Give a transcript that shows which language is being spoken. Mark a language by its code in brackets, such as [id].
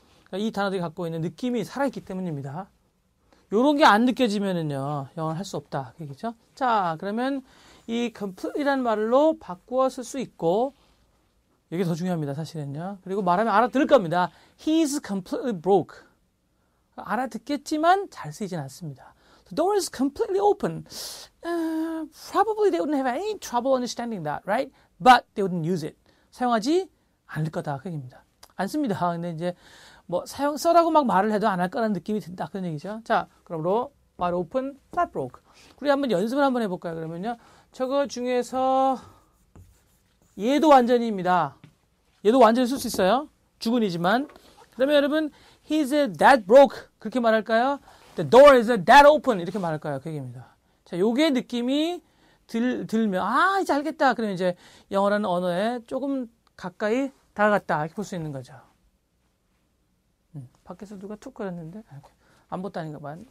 [ko] 그러니까 이 단어들이 갖고 있는 느낌이 살아있기 때문입니다. 요런 게 안 느껴지면은요 영어를 할 수 없다 그 얘기죠. 자, 그러면 이 complete이라는 말로 바꾸어 쓸 수 있고 이게 더 중요합니다, 사실은요. 그리고 말하면 알아들을 겁니다. [en] He's completely broke. [ko] 알아듣겠지만 잘 쓰이진 않습니다. [en] The door is completely open. Probably they wouldn't have any trouble understanding that, right? But they wouldn't use it. [ko] 사용하지 않을 거다, 그 얘기입니다. 안 씁니다. 근데 이제 뭐 써라고 막 말을 해도 안 할 거라는 느낌이 든다, 그런 얘기죠. 자, 그러므로 [en] wide open, flat broke. [ko] 우리 한번 연습을 한번 해볼까요? 그러면요. 저거 중에서 얘도 완전히입니다. 얘도 완전히 쓸 수 있어요. 주근이지만. 그러면 여러분, [en] he's that broke. [ko] 그렇게 말할까요? [en] The door is that open. [ko] 이렇게 말할까요? 그 얘기입니다. 자, 요게 느낌이 들면, 이제 알겠다. 그러면 이제 영어라는 언어에 조금 가까이 다가갔다. 이렇게 볼 수 있는 거죠. 밖에서 누가 툭 거렸는데, 안 봤다니까 봐.